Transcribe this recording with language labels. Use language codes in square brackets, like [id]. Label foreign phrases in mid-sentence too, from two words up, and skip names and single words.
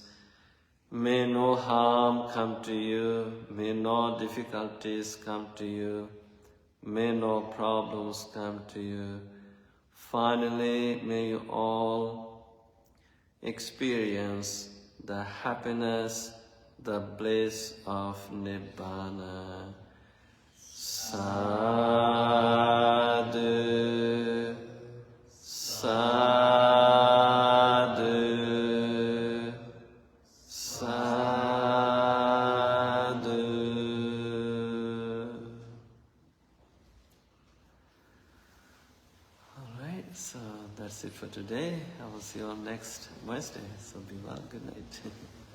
[en] May no harm come to you. May no difficulties come to you. May no problems come to you. Finally, may you all experience the happiness, the bliss of Nibbana. [pi] Sadhu, sadhu, sadhu. [en] Alright, so that's it for today. I will see you on next Wednesday. So be well, good night.